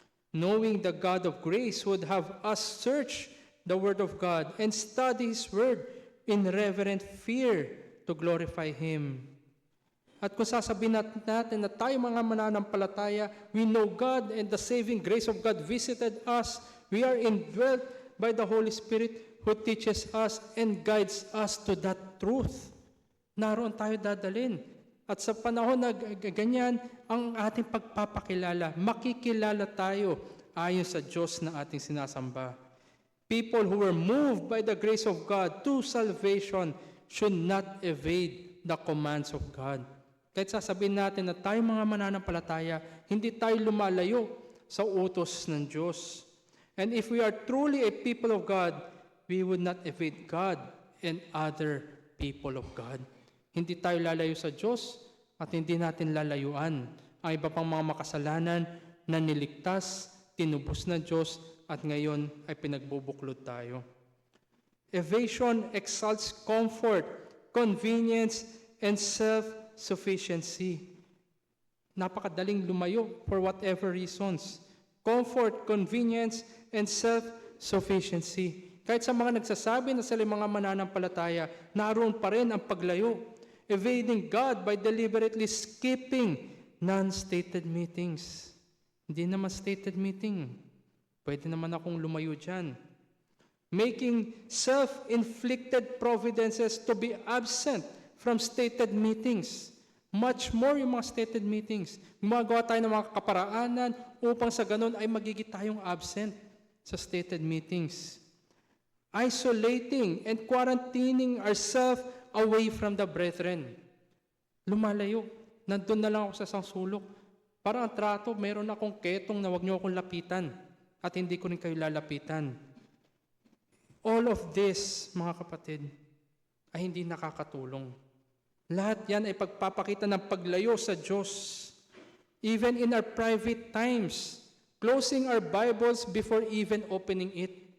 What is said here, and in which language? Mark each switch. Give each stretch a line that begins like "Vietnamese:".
English: Knowing the God of grace would have us search the Word of God and study His Word in reverent fear to glorify Him.
Filipino: At kung sasabihin natin na tayo mga mananampalataya,
English: we know God and the saving grace of God visited us. We are indwelt by the Holy Spirit who teaches us and guides us to that truth.
Filipino: Naroon tayo dadalhin. At sa panahon na ganyan, ang ating pagpapakilala, makikilala tayo ayon sa Diyos na ating sinasamba.
English: People who were moved by the grace of God to salvation should not evade the commands of God.
Filipino: Kahit sasabihin natin na tayo mga mananampalataya, hindi tayo lumalayo sa utos ng Diyos.
English: And if we are truly a people of God, we would not evade God and other people of God.
Filipino: Hindi tayo lalayo sa Diyos at hindi natin lalayuan ang iba pang mga makasalanan na niligtas, tinubos ng Diyos at ngayon ay pinagbubuklod tayo.
English: Evasion exalts comfort, convenience, and self-sufficiency.
Filipino: Napakadaling lumayo
English: for whatever reasons. Comfort, convenience, and self-sufficiency.
Filipino: Kahit sa mga nagsasabi na sila mga mananampalataya, naroon pa rin ang paglayo.
English: Evading God by deliberately skipping non-stated meetings.
Filipino: Hindi naman stated meeting. Pwede naman akong lumayo dyan.
English: Making self-inflicted providences to be absent from stated meetings. Much more yung mga stated meetings.
Filipino: Gumagawa tayo ng mga kaparaanan upang sa ganun ay magiging tayong absent sa stated meetings.
English: Isolating and quarantining ourselves away from the brethren.
Filipino: Lumalayo. Nandun na lang ako sa isang sulok. Parang ang trato, meron akong ketong na huwag niyo akong lapitan at hindi ko rin kayo lalapitan.
English: All of this,
Filipino: mga kapatid, ay hindi nakakatulong. Lahat yan ay pagpapakita ng paglayo sa Diyos.
English: Even in our private times, closing our Bibles before even opening it.